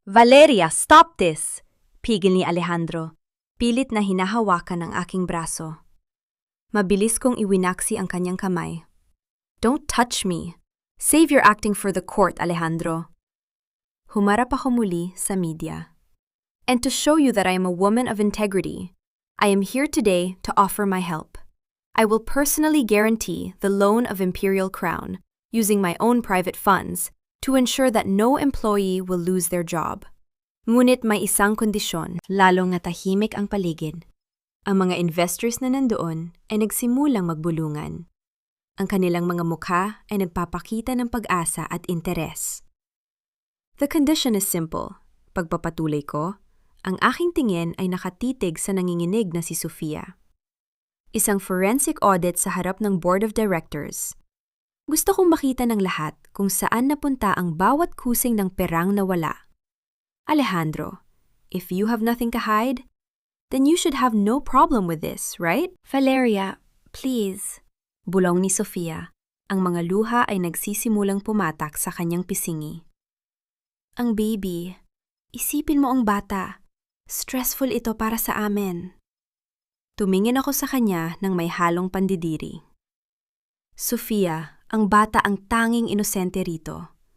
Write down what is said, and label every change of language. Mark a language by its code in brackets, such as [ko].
[en] Valeria, stop this! [tl] Pigil ni Alejandro. Pilit na hinahawakan ang aking braso. Mabilis kong iwinaksi ang kanyang kamay. [en] Don't touch me. Save your acting for the court, Alejandro. [tl] Humarap ako muli sa media. [en] And to show you that I am a woman of integrity, I am here today to offer my help. I will personally guarantee the loan of Imperial Crown, using my own private funds, to ensure that no employee will lose their job. [tl] Ngunit may isang kondisyon, lalong natahimik ang paligid. Ang mga investors na nandoon ay nagsimulang magbulungan. Ang kanilang mga mukha ay nagpapakita ng pag-asa at interes. [en] The condition is simple. [tl] Pagpapatuloy ko, ang aking tingin ay nakatitig sa nanginginig na si Sofia. Isang forensic audit sa harap ng board of directors. Gusto kong makita ng lahat kung saan napunta ang bawat kusing ng perang na wala. [en] Alejandro, if you have nothing to hide, then you should have no problem with this, right? Valeria, please. [tl] Bulong ni Sofia. Ang mga luha ay nagsisimulang pumatak sa kanyang pisingi. Ang baby, isipin mo ang bata. Stressful ito para sa amin. Tumingin ako sa kanya nang may halong pandidiri. Sofia, ang bata ang tanging inosente rito.